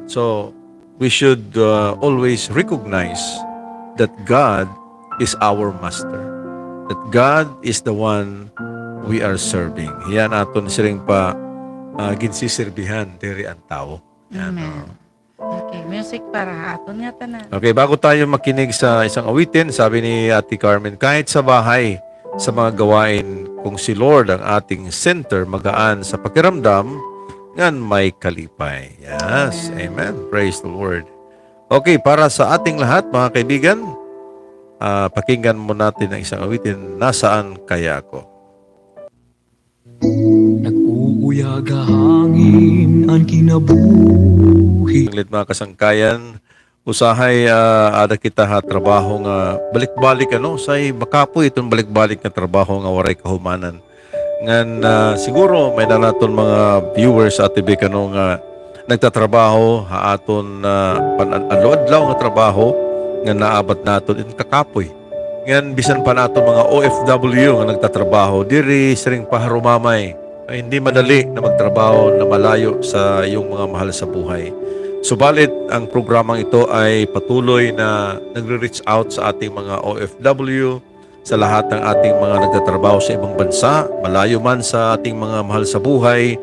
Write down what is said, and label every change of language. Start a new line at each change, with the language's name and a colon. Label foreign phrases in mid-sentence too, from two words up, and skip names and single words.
English: So, we should always recognize that God is our master. That God is the one we are serving.
Waray: Yan aton siring pa ginsisirbihan diri ang tao. Yan, Amen. Okay, music para aton nga tanan. Okay,
Filipino: bago tayo makinig sa isang awitin, sabi ni Ate Carmen, kahit sa bahay, sa mga gawain, kung si Lord ang ating center, magaan sa pakiramdam,
Waray: ngan may kalipay.
English: Yes, amen. Praise the Lord.
Filipino: Okay, para sa ating lahat, mga kaibigan, pakinggan mo natin ang isang awitin, Nasaan Kaya Ako?
Waray: Nag-uuyag hangin ang kinabuhi. Nglit mga kasangkayan, usahay ada kita ha trabaho nga balik-balik say makapoy itong balik-balik na trabaho nga waray kahumanan. Ngan siguro may nanaton mga viewers at TV kano nga nagtatrabaho ha aton adlaw-adlaw nga trabaho nga naabat naton in kakapoy. Ngan bisan pa naton mga OFW nga nagtatrabaho diri siring paharumamay.
Filipino: Ay, hindi madali na magtrabaho na malayo sa iyong mga mahal sa buhay. Subalit, ang programang ito ay patuloy na nagre-reach out sa ating mga OFW, sa lahat ng ating mga nagtatrabaho sa ibang bansa, malayo man sa ating mga mahal sa buhay.